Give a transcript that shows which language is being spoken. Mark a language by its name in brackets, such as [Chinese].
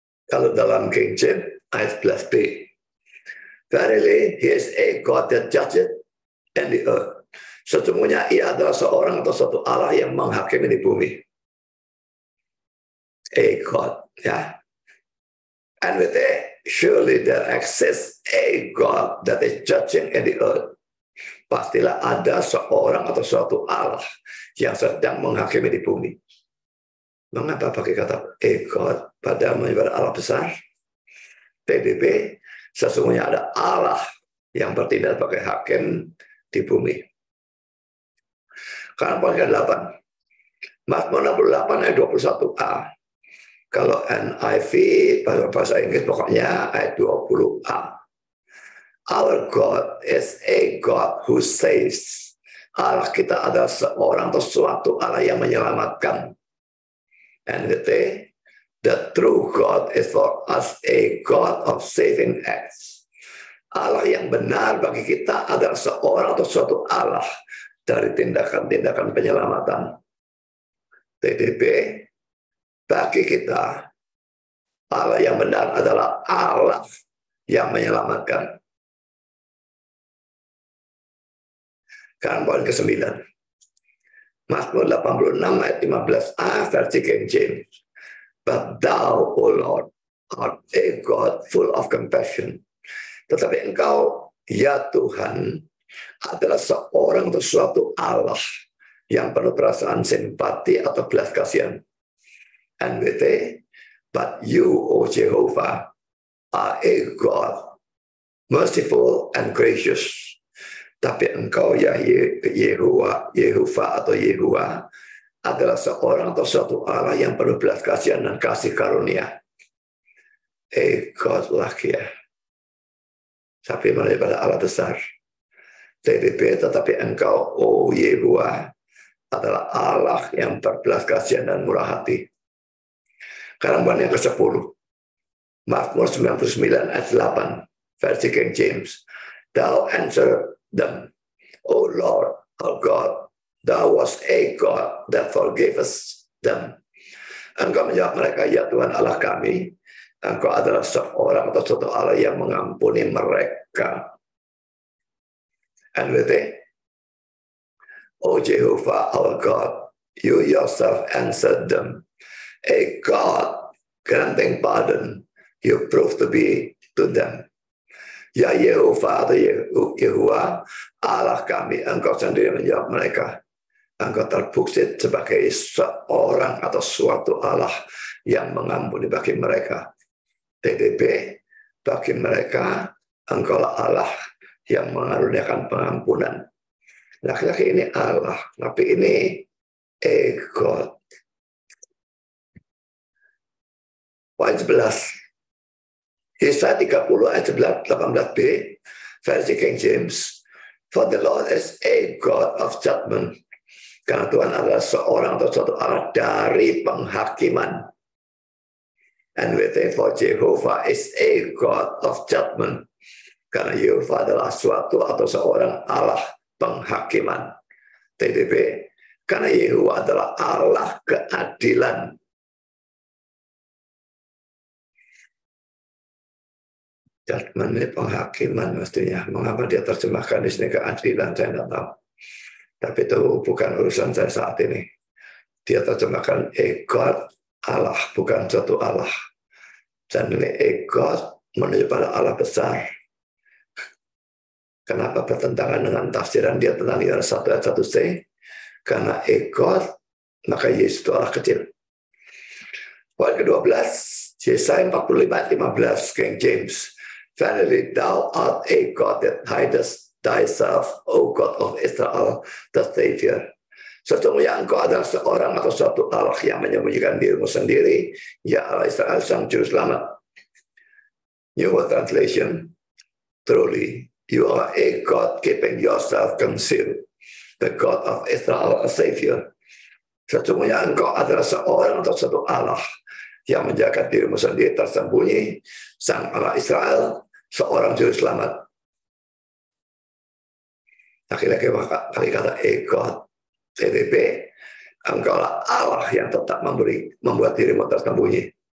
[Indonesian] Kalau dalam King James ayat 11b, [English] verily he is a God that judgeth in the earth. [Indonesian] Sesungguhnya ia adalah seorang atau suatu Allah yang menghakimi di bumi. [English] A God, ya. And with it, surely there exists a God that is judging in the earth. [Indonesian] Pastilah ada seorang atau suatu Allah yang sedang menghakimi di bumi. Mengapa pakai kata [English] a God [Indonesian] pada menyebut Allah besar? TDB, sesungguhnya ada Allah yang bertindak sebagai hakim di bumi. Karena poin ke-8, Mazmur 68 ayat 21a. Kalau NIV, bahasa Inggris pokoknya ayat 20a. [English] Our God is a God who saves. [Indonesian] Allah kita adalah seorang atau suatu Allah yang menyelamatkan. [English] And the true God is for us a God of saving acts. [Indonesian] Allah yang benar bagi kita adalah seorang atau suatu Allah dari tindakan-tindakan penyelamatan. TDB, bagi kita, Allah yang benar adalah Allah yang menyelamatkan. Kan poin ke-9. Mazmur 86 ayat 15a versi King James. [English] But thou, O Lord, art a God full of compassion. [Indonesian] Tetapi engkau, ya Tuhan, adalah seorang atau suatu Allah yang penuh perasaan simpati atau belas kasihan. [English] NWT, but you, O Jehovah, are a God, merciful and gracious. [Indonesian] Tapi engkau, ya Yehovah atau Yehuwa, adalah seorang atau suatu Allah yang penuh belas kasihan dan kasih karunia. God lah ya. Tapi daripada Allah besar. TDP, tetapi engkau, oh Yehuwa, adalah Allah yang berbelas kasihan dan murah hati. Sekarang yang ke-10. Mazmur 99 ayat 8 versi King James. [English] Thou answer them, O Lord, our God, thou was a God that forgave us them. [Indonesian] Engkau menjawab mereka, ya Tuhan Allah kami, Engkau adalah seorang atau suatu Allah yang mengampuni mereka. [English] NWT, O Jehovah our God, you yourself answered them. A God granting pardon, you prove to be to them. [Indonesian] Ya Yehova atau Yehuwa, Allah kami, Engkau sendiri menjawab mereka. Engkau terbukti sebagai seorang atau suatu Allah yang mengampuni bagi mereka. TDP, bagi mereka, Engkaulah Allah yang mengaruniakan pengampunan. Laki-laki ini Allah, tapi ini God. Poin 11. Yesaya 30 ayat 18b, versi King James. [English] For the Lord is a God of judgment. [Indonesian] Karena Tuhan adalah seorang atau suatu Allah dari penghakiman. [English] NWT, for Jehovah is a God of judgment. [Indonesian] Karena Yehova adalah suatu atau seorang Allah penghakiman. TDP, karena Yehova adalah Allah keadilan. Judgment ini penghakiman mestinya. Mengapa dia terjemahkan di sini keadilan, saya tidak tahu. Tapi itu bukan urusan saya saat ini. Dia terjemahkan God, Allah, bukan satu Allah. Dan ini God menuju pada Allah besar. Kenapa bertentangan dengan tafsiran dia tentang Yohanes 1 ayat 1c? Karena God, maka Yesus itu Allah kecil. Poin ke-12, Yesaya 45 ayat 15, King James. [English] Verily thou art a God that hidest thyself, O God of Israel, the Savior. [Indonesian] Sesungguhnya engkau adalah seorang atau suatu Allah yang menyembunyikan dirimu sendiri, ya Allah Israel, sang juru selamat. [English] New World Translation, truly you are a God keeping yourself concealed, the God of Israel, a Savior. [Indonesian] Sesungguhnya engkau adalah seorang atau suatu Allah yang menjaga dirimu sendiri tersembunyi, sang Allah Israel, seorang juru selamat. Laki-laki kali kata God, TDP, engkaulah Allah yang tetap membuat dirimu tersembunyi.